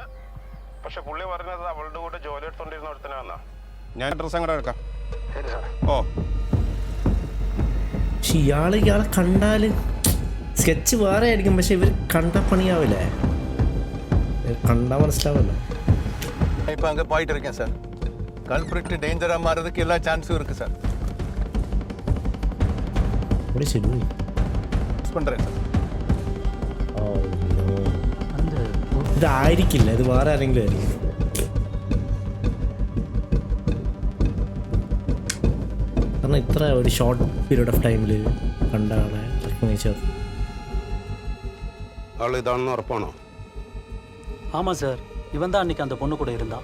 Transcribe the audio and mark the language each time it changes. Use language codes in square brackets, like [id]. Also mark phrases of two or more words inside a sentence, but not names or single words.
[ml] പക്ഷെ പുള്ളി പറഞ്ഞത് അവളുടെ കൂടെ ജോലി എടുത്തോണ്ടിരുന്ന ഒരുത്തനാന്നാ. ഞാൻ അഡ്രസ് അങ്ങോട്ട് എടുക്കാം. ഓ, പക്ഷെ ഇയാളെ കണ്ടാല് സ്കെച്ച് വേറെ ആയിരിക്കും. പക്ഷെ ഇവർ കണ്ട പണിയാവില്ലേ? കണ്ടാ മനസ്സിലാവല്ലോ. [ta] இப்போ அங்கே போயிட்டு இருக்கேன் சார். கல்பிரிட்டு டேஞ்சராக மாறதுக்கு எல்லா சான்ஸும் இருக்குது சார். [ml] ശരി [ta] பண்ணுறேன் சார். [ml] ഇതായിരിക്കില്ല, ഇത് വേറെ ആരെങ്കിലും ആയിരിക്കും. കാരണം ഇത്ര ഒരു [en] short period of time [ml] കണ്ട ആളെ റെക്കഗ്നൈസ് ചെയ്തു. അവൾ ഇതാണെന്ന് ഉറപ്പാണോ? [ta] ஆமாம் சார், இவன் தான் அன்றைக்கி அந்த பொண்ணு கூட இருந்தான்.